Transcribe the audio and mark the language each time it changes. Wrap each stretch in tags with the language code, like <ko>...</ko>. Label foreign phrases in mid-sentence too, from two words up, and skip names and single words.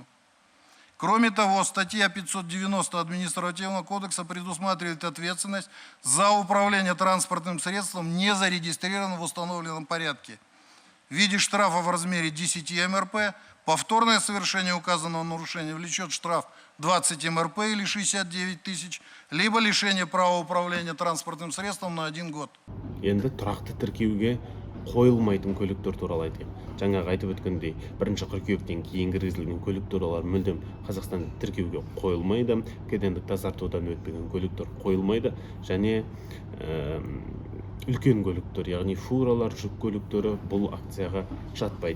<ru>Кроме того, статья 590 Административного кодекса предусматривает ответственность за управление транспортным средством, не зарегистрированным в установленном порядке, в виде штрафа в размере 10 МРП. Повторное совершение указанного нарушения влечет штраф 20 МРП или 69 тысяч, либо лишение права управления транспортным средством на 1 год.</ru> <kk>Енді тұрақты тіркеуге қойылмайтын көліктер туралы айтайық. Жаңағы айтып өткендей, 1 қыркүйектен кейін кіргізілген көлік туралы мүлдем Қазақстанда тіркеуге қойылмайды. Кедендік тазартудан өтпеген көліктер қойылмайды. Және үлкен көліктер, яғни фуралар, жүк көліктері бұл акцияға жатпайды.</kk>